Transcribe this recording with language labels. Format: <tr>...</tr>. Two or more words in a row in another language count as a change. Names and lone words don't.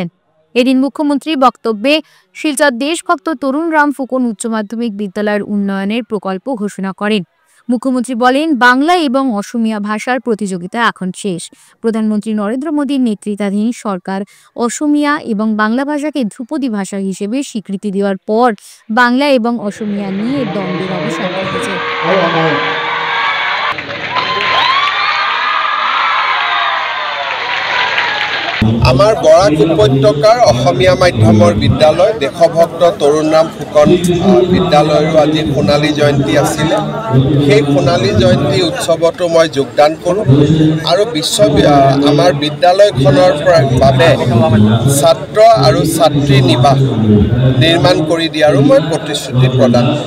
<bn>এদিন মুখ্যমন্ত্রী বক্তব্যে শিলচর দেশভক্ত তরুণ রাম ফুকন উচ্চ মাধ্যমিক বিদ্যালয়ের উন্নয়নের প্রকল্প ঘোষণা করেন। মুখ্যমন্ত্রী বলেন, বাংলা এবং অসমিয়া ভাষার প্রতিযোগিতা এখন শেষ। প্রধানমন্ত্রী নরেন্দ্র মোদীর নেতৃত্বাধীন সরকার অসমিয়া এবং বাংলা ভাষাকে ধ্রুপদী ভাষা হিসেবে স্বীকৃতি দেওয়ার পর বাংলা এবং অসমিয়া নিয়ে দ্বন্দ্বের অবসান ঘটেছে।</bn> <as>আমাৰ বৰাক উপত্যকাৰ অসমীয়া মাধ্যমৰ বিদ্যালয় দেশভক্ত তৰুণ ৰাম ফুকন বিদ্যালয়ৰো আজি সোণালী জয়ন্তী আছিলে। সেই সোণালী জয়ন্তী উৎসৱতো মই যোগদান কৰোঁ আৰু আমাৰ বিদ্যালয়খনৰ বাবে ছাত্ৰ আৰু ছাত্ৰী নিবাস নিৰ্মাণ কৰি দিয়াৰো মই প্ৰতিশ্ৰুতি প্ৰদান কৰোঁ।</as>